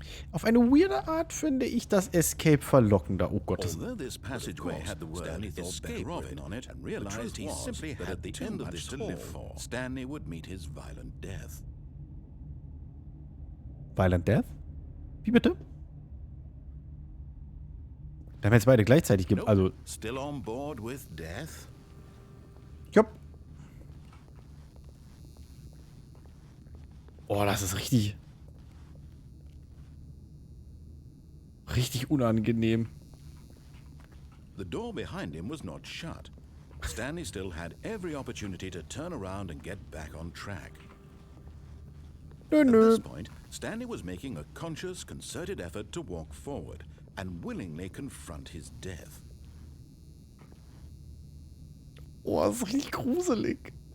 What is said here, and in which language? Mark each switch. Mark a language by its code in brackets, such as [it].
[de] Auf eine weirde Art finde ich das Escape verlockender. Oh Gott, das [en] Although this passageway had the word escape written on it, and realized he simply had the end of this to live for, Stanley would meet his violent death. Violent Death? [de] Wie bitte? Da haben wir jetzt beide gleichzeitig also. [en] Still on board with death? [de] Jupp. Oh, das ist richtig. Richtig unangenehm. [en] The door behind him was not shut. Stanley still had every opportunity to turn around and get back on track. At this point, Stanley was making a conscious, concerted effort to walk forward and willingly confront his death. [de] Oh, das ist richtig gruselig.